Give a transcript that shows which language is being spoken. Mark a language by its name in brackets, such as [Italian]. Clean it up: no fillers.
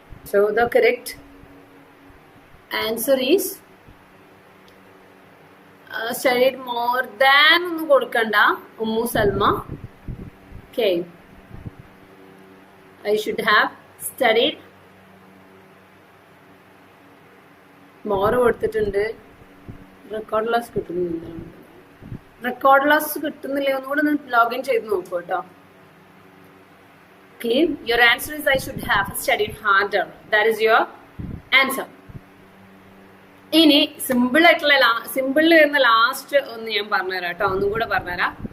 [English] So the correct answer is studied more than [Malayalam] ഒന്നും കൊടുക്കണ്ട [English] Ummu Salma. Okay, I should have studied more [Malayalam] കൊടുത്തിട്ടുണ്ട്. Record class കിട്ടുന്നില്ല. Record class കിട്ടുന്നില്ല, ഒന്നുകൂടെ ഒന്ന് ലോഗിൻ ചെയ്ത് നോക്കൂ കേട്ടോ. [English] Okay, your answer is I should have studied harder. That is your answer. [Malayalam] ഇനി സിമ്പിൾ ആയിട്ടുള്ള സിമ്പിളിൽ വരുന്ന ലാസ്റ്റ് ഒന്ന് ഞാൻ പറഞ്ഞുതരാം കേട്ടോ, ഒന്നും കൂടെ പറഞ്ഞുതരാം.